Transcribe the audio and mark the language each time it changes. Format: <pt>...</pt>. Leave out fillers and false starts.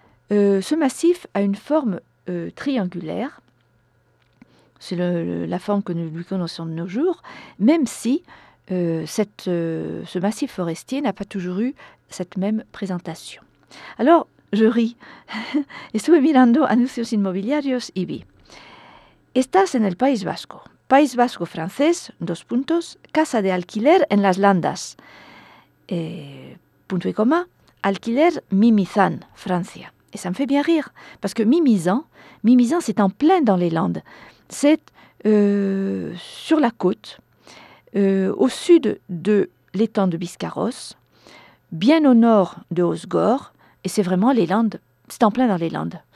<fr>Ce massif a une forme triangulaire. C'est la forme que nous lui connaissons de nos jours, même si ce massif forestier n'a pas toujours eu cette même présentation. Alors, je ris.</fr> <es>Estuve mirando anuncios inmobiliarios y vi. Estás en el País Vasco. País Vasco francés, 2 puntos. Casa de alquiler en las Landas. Punto y coma. Alquiler Mimizan, Francia.</es> <fr>Et ça me fait bien rire, parce que Mimizan, c'est en plein dans les Landes. C'est sur la côte, au sud de l'étang de Biscarros, bien au nord de Osgore, et c'est vraiment les Landes, c'est en plein dans les Landes.</fr>